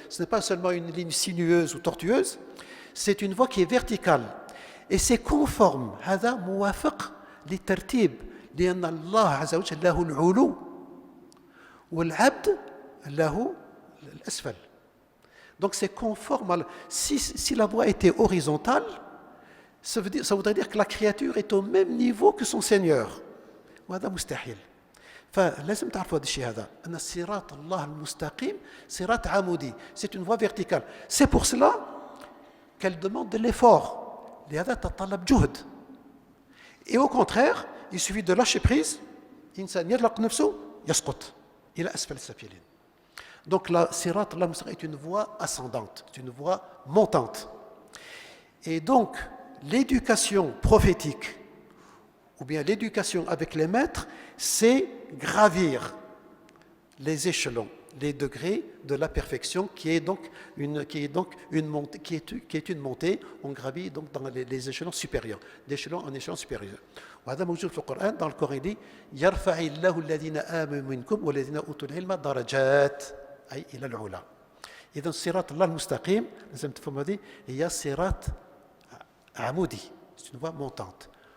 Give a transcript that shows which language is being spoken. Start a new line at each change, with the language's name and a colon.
French: Ce n'est pas seulement une ligne sinueuse ou tortueuse, c'est une voie qui est verticale et c'est conforme.
Arabic: هذا موافق للترتيب لأن الله عز وجل له العلو والعبد له الأسفل.
French: Donc c'est conforme. Si la voie était horizontale, ça voudrait dire que la créature est au même niveau que son Seigneur.
Arabic: وهذا مستحيل. فلازم تعرفوا هذا الشيء هذا أن صراط الله المستقيم صراط عمودي.
French: C'est une voie verticale. C'est pour cela qu'elle demande de l'effort.
Arabic: لهذا تتطلب جهد.
French: Et au contraire, il suffit de lâcher prise.
Arabic: إنسان يطلق نفسه يسقط إلى أسفل السافلين.
French: Donc la Sirat Allah Mustaqim est une voie ascendante, c'est une voie montante. Et donc l'éducation prophétique, ou bien l'éducation avec les maîtres, c'est gravir les échelons, les degrés de la perfection, qui est une montée. On gravit donc dans les échelons supérieurs, d'échelon en échelon supérieur.
Arabic: وهذا موجود في القرآن.
French: Dans le Coran il dit
Arabic: يرفع الله الذين آمنوا منكم والذين أوتوا العلم درجات أي إلى العلا. إذا صراط الله المستقيم لازم تفهموا هذه هي صراط عمودي،
French: c'est une voie montante.